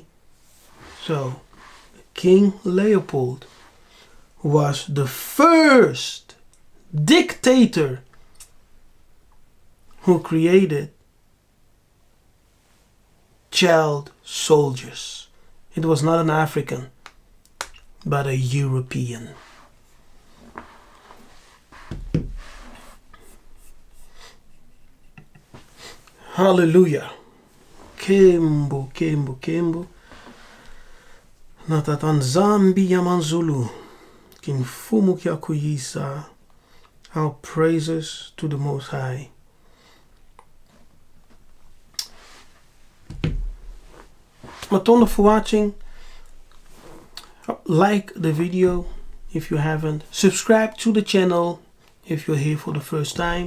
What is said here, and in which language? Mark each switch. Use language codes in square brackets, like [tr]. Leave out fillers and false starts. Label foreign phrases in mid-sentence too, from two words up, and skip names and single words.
[en] So, King Leopold was the first dictator who created child soldiers. It was not an African, but a European. Hallelujah. [kg] Kembo, kembo, kembo. Natatan Zambi Yamanzulu. Kinfumu Kyakuyisa. [en] Our praises to the Most High. Matonda for watching. Like the video if you haven't. Subscribe to the channel if you're here for the first time.